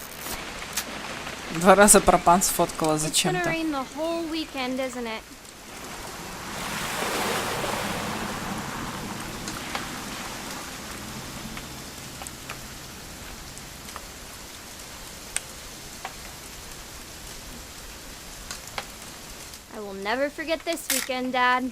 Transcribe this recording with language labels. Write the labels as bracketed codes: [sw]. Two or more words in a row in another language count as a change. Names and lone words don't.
[ru] 2 раза пропан сфоткала [en] It's gonna [ru] зачем-то. [en] rain the whole weekend, isn't it? I will never forget this weekend, Dad.